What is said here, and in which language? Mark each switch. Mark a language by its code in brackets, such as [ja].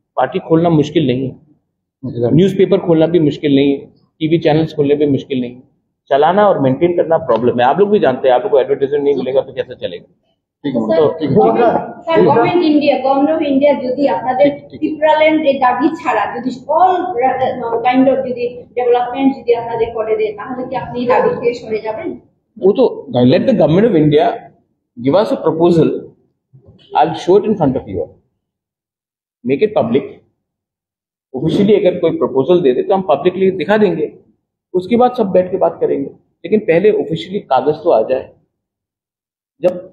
[hi] Party खोलना मुश्किल नहीं है, न्यूज़पेपर खोलना भी मुश्किल नहीं है, टीवी चैनल्स खोलने भी मुश्किल नहीं है, चलाना और मेंटेन करना प्रॉब्लम है। आप लोग भी जानते हैं, आप लोग को एडवर्टाइजमेंट नहीं मिलेगा तो कैसे चलेगा। [bn] গভর্নমেন্ট ইন্ডিয়া যদি আপনাদের ত্রিপুরাল্যান্ড এর দাবি ছাড়া যদি অল কাইন্ড অফ যদি ডেভেলপমেন্ট যদি আপনাদের করে দেয়, তাহলে কি আপনি দাবি থেকে সরে যাবেন? [hi] वो तो [en] Let the government of India give us a proposal, I will show it in front of you, make it public. [hi] Officially अगर कोई प्रपोजल दे दे तो हम पब्लिकली दिखा देंगे, उसके बाद सब बैठ के बात करेंगे, लेकिन पहले ऑफिशियली कागज तो आ जाए जब।